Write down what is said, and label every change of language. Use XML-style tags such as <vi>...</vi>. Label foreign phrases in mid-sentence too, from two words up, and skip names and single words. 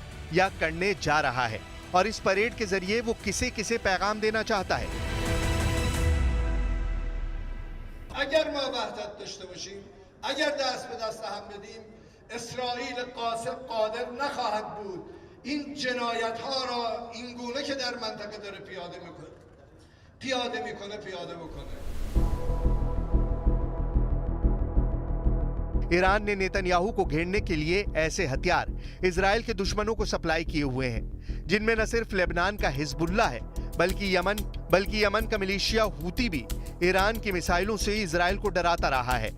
<hi>या करने जा रहा है और इस परेड के जरिए वो किसे किसे पैगाम देना चाहता है।</hi> <fa>اگر ما وحدت داشته باشیم، اگر دست به دست هم بدیم، اسرائیل قاصد قادر نخواهد بود این جنایت ها را این گونه که در منطقه داره پیاده بکنه.</fa> <hi>ईरान ने नेतन्याहू को घेरने के लिए ऐसे हथियार इजराइल के दुश्मनों को सप्लाई किए हुए हैं, जिनमें न सिर्फ लेबनान का हिजबुल्ला है बल्कि यमन का मिलिशिया हूती भी ईरान की मिसाइलों से इजराइल को डराता रहा है।</hi>